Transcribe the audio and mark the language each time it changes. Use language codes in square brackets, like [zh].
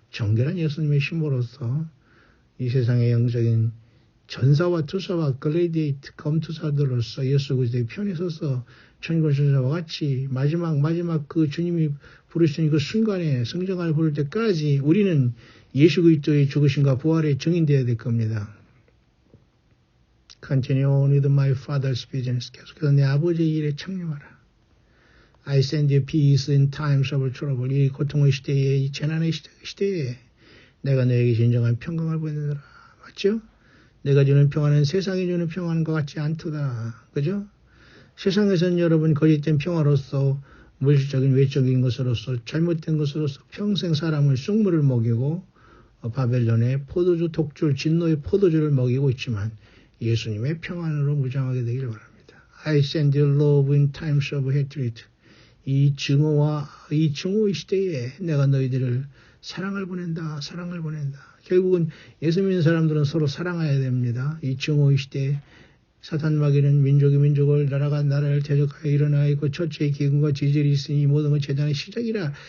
[ko] 정결한 예수님의 신부로서 이 세상의 영적인 전사와 투사와 글래디에이트 검투사들로서 예수 그리스도의 편에 서서 천군천사와 같이 마지막 그 주님이 부르시는 그 순간에 성령을 부를 때까지 우리는 예수 그리스도의 죽으심과 부활의 증인되어야 될 겁니다. [en] Continue on with my father's business. [ko] 계속해서 내 아버지의 일에 창념하라. [en] I send you peace in times of trouble. [ko] 이 고통의 시대에, 이 재난의 시대에 내가 너에게 진정한 평강을 보내노라. 맞죠? 내가 주는 평화는 세상이 주는 평화과 같지 않도다. 그죠? 세상에서는 여러분 거짓된 평화로서 물질적인 외적인 것으로서 잘못된 것으로서 평생 사람을 쑥물을 먹이고 바벨론의 포도주 독주 진노의 포도주를 먹이고 있지만 예수님의 평안으로 무장하게 되기를 바랍니다. [en] I send you love in times of hatred. [ko] 이 증오의 시대에 내가 너희들을 사랑을 보낸다. 결국은 예수 믿는 사람들은 서로 사랑해야 됩니다. 이 증오의 시대에 사탄 마귀는 민족이 민족을 나라가 나라를 대적하여 일어나 있고 처처의 기근과 지질이 있으니 이 모든 건 재단의 시작이라.